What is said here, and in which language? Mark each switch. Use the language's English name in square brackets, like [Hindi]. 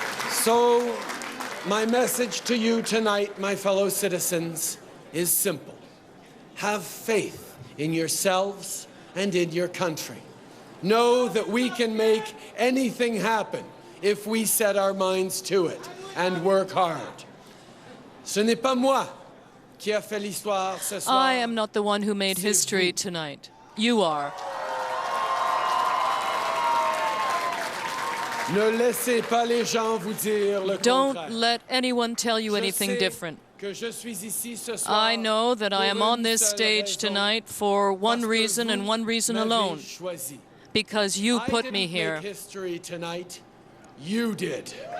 [English] So, my message to you tonight, my fellow citizens, is simple. Have faith in yourselves and in your country. Know that we can make anything happen if we set our minds to it and work hard. [French] Ce n'est pas moi qui a fait l'histoire ce soir. [English] I am not the one who made history tonight. You are. [French] Ne laissez pas les gens vous dire le contraire. [English] Don't let anyone tell you anything different. I know that I am on this stage tonight for one reason and one reason alone. Because you put me here. I didn't make history tonight. You did.